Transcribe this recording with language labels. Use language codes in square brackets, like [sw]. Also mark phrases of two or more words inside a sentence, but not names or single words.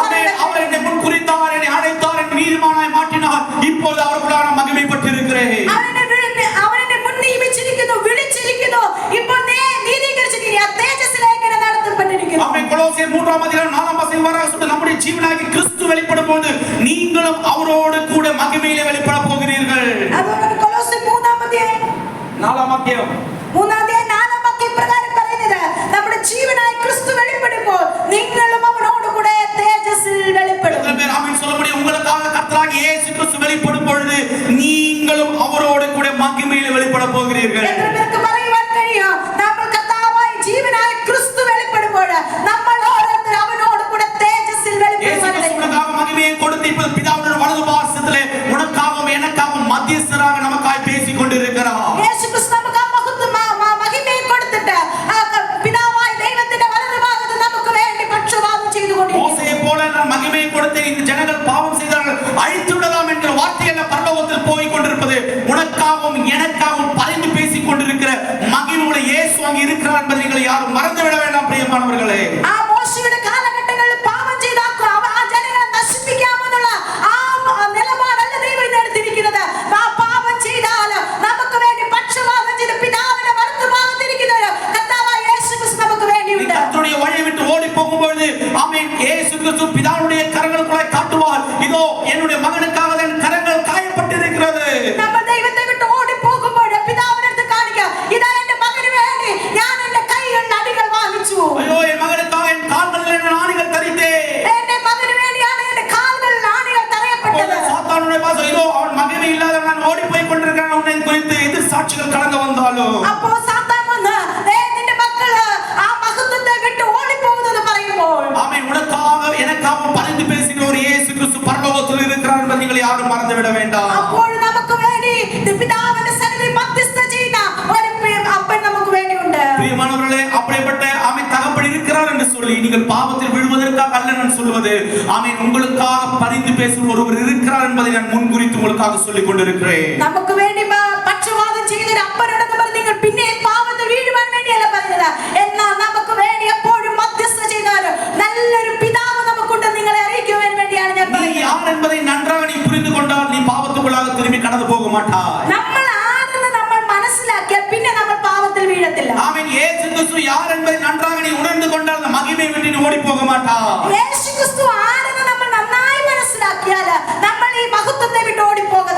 [ta] ஆமென். [ml] പറയാൻ [ta] அவர் என்னை முன் குறித்தார், என்னை அழைத்தார், என்னை நீதிமானாய் மாற்றினார். இப்போது அவருக்குள்ளான மகிமைப்பட்டிருக்கிறேன். [ml] അവനെ മുൻ നിയമിച്ചിരിക്കുന്നു, വിളിച്ചിരിക്കുന്നു. ഇപ്പോൾ നീതീകരിച്ചിരിക്കുന്നു. ആ തേജസ്സിലേക്ക് എന്നെ നടത്തപ്പെട്ടിരിക്കുന്നു. [ta] ஆமென். கொலோசியர் 3-ஆம் அதிகாரம் 4-ஆம் வசனம் வரை சொல்லுது, நம்முடைய ஜீவனாகி கிறிஸ்து வெளிப்படும் போது நீங்களும் அவரோடு கூட மகிமையிலே வெளிப்பட போகிறீர்கள். [ml] അതുകൊണ്ട് കൊലോസ്യർ 3-ാം അധ്യായം 4-ആം അധ്യായം 4-ാം വാക്യം പ്രകാരം പറയുന്നത്, നമ്മുടെ ജീവനായ ക്രിസ്തു വെളിപ്പെടുമ്പോൾ നിങ്ങളും അവനോട് കൂടെ തേജസ്സിൽ വെളിപ്പെടും. [ta] எத்தனை பேர் ஆமென் சொல்ல முடியும்? உங்களுக்காக கர்த்தராகிய இயேசு கிறிஸ்து வெளிப்படும் பொழுது நீங்களும் அவரோடு கூட மகிமையிலே வெளிப்பட போகிறீர்கள். [ml] എത്ര പേർക്ക് പറയുവാൻ കഴിയും, നമ്മൾ കർത്താവായ ജീവനായ ക്രിസ്തു വെളിപ്പെടുമ്പോൾ നമ്മൾ ഓരോരുത്തരും അവനോട് കൂടെ തേജസ്സിൽ [ta] இயேசு கிறிஸ்து உனக்காக மகிமையை கொடுத்து இப்போது பிதாவுடைய வலது பாரசத்திலே உனக்காகவும் எனக்காகவும் மத்தியஸ்தராக நமக்காய் பேசிக் கொண்டிருக்கிறார். [ml] യേശു ക്രിസ്തു നമുക്ക് ആ മഹിമയെ കൊടുത്തിട്ട് പിതാവായ ദൈവത്തിന്റെ വലതുഭാഗത്ത് നമുക്ക് വേണ്ടി പക്ഷപാതം ചെയ്തുകൊണ്ടിരിക്കുന്നു. [ta] மோசேயை போல நான் மகிமையை கொடுத்து இந்த ஜனங்கள் பாவம் செய்தார்கள் அழித்து விடலாம் என்கிற வார்த்தைகள் பரலோகத்தில் போய் கொண்டிருப்பது உனக்காகவும் எனக்காகவும் பரிந்து பேசிக் கொண்டிருக்கிற மகிமையுள்ள இயேசு அங்கே இருக்கிறார் என்பதை நீங்கள் யாரும் மறந்துவிட வேண்டாம் பிரியமானவர்களே. [ml] ആ മോശയുടെ കാലഘട്ടങ്ങളിൽ പാപം ചെയ്ത ആ ജനങ്ങളെ നശിപ്പിക്കാമെന്നുള്ള ആ നിലപാടല്ല ദൈവം ഇന്നെടുത്തിരിക്കുന്നത്. ആ പാപം ചെയ്താൽ നമുക്ക് വേണ്ടി പക്ഷപാതം ചെയ്ത് പിതാവിന്റെ വലത്തുഭാഗത്തിരിക്കുന്ന കർത്താവായ യേശു ക്രിസ്തു നമുക്ക് വേണ്ടിയുണ്ട്. [ta] கர்த்தருடைய வழியை விட்டு ஓடி போகும்போது ஆமென் இயேசு கிறிஸ்து பிதாவுடைய கரங்களுக்குள்ளே காட்டுவார், இதோ என்னுடைய மகனுக்காக என் கரங்கள் காயப்பட்டிருக்கிறது. [ml] നമ്മൾ ദൈവത്തെ വിട്ട് ഓടി പോകുമ്പോൾ പിതാവിന്റെ അടുത്ത് കാണിക്കുക, ഇതാ എന്റെ മകന് വേണ്ടി ഞാൻ എന്റെ കൈകളിൽ അടികൾ വാങ്ങിച്ചു. [ta] ஐயோ என் மகனுக்காக என் கால்களில் நான் ஆணிகள் தரித்தேன். [ml] എന്റെ മകന് വേണ്ടിയാണ് എന്റെ കാലുകളിൽ ആണികൾ തറയപ്പെട്ടത്. [ta] சாத்தானுடைய பாசம், இதோ அவன் மகிமை இல்லாத நான் ஓடி போய் கொண்டிருக்கிறான் உன்னை குறித்து எதிர் சாட்சிகள் கடந்து வந்தாலும். [ml] അപ്പോൾ സാത്താൻ വന്ന് നിന്റെ മക്കള് ആ മഹത്വത്തെ വിട്ട് ഓടിപ്പോകുന്നത് പറയുമ്പോൾ [ta] ஆமென். உனக்காக எனக்காக பரிந்து பேசுகிற ஒரு இயேசு கிறிஸ்து பரலோகத்தில் இருக்கிறார் என்பதை நீங்கள் யாரும் மறந்துவிட வேண்டாம். [ml] അപ്പോൾ നമുക്ക് വേണ്ടി പിതാവിന്റെ സന്നിധിയിൽ മധ്യസ്ഥ ചെയ്യുന്ന ഒരു അപ്പൻ നമുക്ക് വേണ്ടിയുണ്ട്. [ta] பிரியமானவர்களே, அப்படிப்பட்ட ஆமென் தகப்பன் இருக்கிறார் என்று சொல்லி நீங்கள் பாவத்தில் விழுவதற்காக அல்ல நான் சொல்வது, ஆமென் உங்களுக்காக பரிந்து பேசும் ஒருவர் இருக்கிறார் என்பதை நான் முன்குறித்து உங்களுக்காக சொல்லிக் கொண்டிருக்கிறேன். [ml] നമുക്ക് വേണ്ടി പക്ഷപാതം ചെയ്യുന്ന ഒരു അപ്പനുണ്ടെന്ന് പറഞ്ഞ് നിങ്ങൾ പിന്നെ പാപത്തിൽ വീഴുവാൻ വേണ്ടിയല്ല പറയുന്നത്. എന്നാൽ നമുക്ക് വേണ്ടി എപ്പോഴും മധ്യസ്ഥ ചെയ്യുന്ന നല്ലൊരു പിതാവ് നമുക്കുണ്ട് നിങ്ങളെ അറിയിക്കുവാൻ വേണ്ടിയാണ് ഞാൻ [ta] நீ [ml] പറയുന്നത്. [ta] யார் என்பதை நன்றாக நீ புரிந்து கொண்டால் நீ பாவத்துக்குள்ளாக திரும்பி கடந்து போக மாட்டாய். [ml] നമ്മൾ ആരെന്ന് നമ്മൾ മനസ്സിലാക്കിയാൽ പിന്നെ നമ്മൾ പാപത്തിൽ വീഴത്തില്ല. [ta] ஆமென். இயேசு கிறிஸ்து யார் என்பதை நன்றாக நீ உணர்ந்து கொண்டால் அந்த மகிமையை விட்டு நீ ஓடி போக மாட்டாய். [ml] യേശു ക്രിസ്തു ആരെന്ന് നമ്മൾ നന്നായി മനസ്സിലാക്കിയാൽ നമ്മൾ ഈ മഹത്വത്തെ വിട്ട് ഓടിപ്പോകത്തില്ല.